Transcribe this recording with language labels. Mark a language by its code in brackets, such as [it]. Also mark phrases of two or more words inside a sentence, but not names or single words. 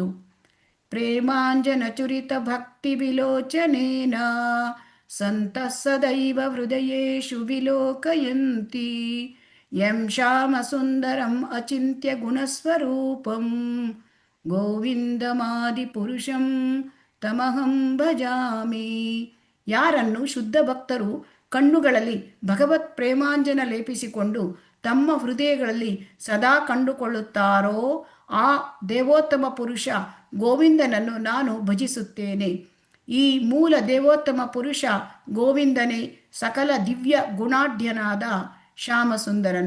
[sa] ಪ್ರೇಮಾಂಜನ ಚುರಿತ ಭಕ್ತಿ ವಿಲೋಚನೇನ ಸಂತಃ ಸದೈವ ಹೃದಯೇಷು ವಿಲೋಕಯಂತಿ ಯಂ ಶ್ಯಾಮ ಸುಂದರಂ ಅಚಿಂತ್ಯ ಗುಣಸ್ವರೂಪಂ ಗೋವಿಂದಮಾದಿ ಪುರುಷಂ ತಮಹಂ ಭಜಾಮಿ. [kn] ಯಾರನ್ನು ಶುದ್ಧ ಭಕ್ತರು ಕಣ್ಣುಗಳಲ್ಲಿ ಭಗವತ್ ಪ್ರೇಮಾಂಜನ ಲೇಪಿಸಿಕೊಂಡು ತಮ್ಮ ಹೃದಯಗಳಲ್ಲಿ ಸದಾ ಕಂಡುಕೊಳ್ಳುತ್ತಾರೋ ಆ ದೇವೋತ್ತಮ ಪುರುಷ ಗೋವಿಂದನನ್ನು ನಾನು ಭಜಿಸುತ್ತೇನೆ. ಈ ಮೂಲ ದೇವೋತ್ತಮ ಪುರುಷ ಗೋವಿಂದನೇ ಸಕಲ ದಿವ್ಯ ಗುಣಾಢ್ಯನಾದ ಶ್ಯಾಮಸುಂದರನು.